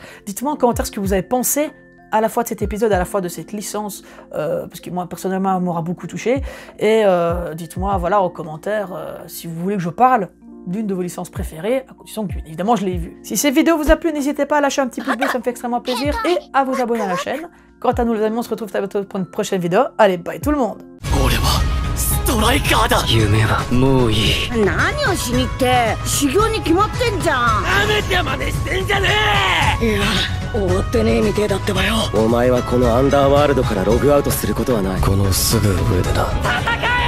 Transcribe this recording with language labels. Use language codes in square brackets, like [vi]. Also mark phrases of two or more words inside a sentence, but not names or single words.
[fr] Dites-moi en commentaire ce que vous avez pensé à la fois de cet épisode, à la fois de cette licence, parce que moi, personnellement, elle m'aura beaucoup touché, et dites-moi, voilà, en commentaire, si vous voulez que je parle d'une de vos licences préférées, à condition que, bien évidemment, je l'ai vue. Si cette vidéo vous a plu, n'hésitez pas à lâcher un petit pouce bleu, ça me fait extrêmement plaisir, et à vous abonner à la chaîne. Quant à nous, les amis, on se retrouve très bientôt pour une prochaine vidéo. Allez, bye tout le monde! [ja] トライカーだ。夢はもういい。何をしにって修行に決まってんじゃん。なめて真似してんじゃねえ。いや終わってねえみてえだってばよ。お前はこのアンダーワールドからログアウトすることはない。このすぐ上でな。戦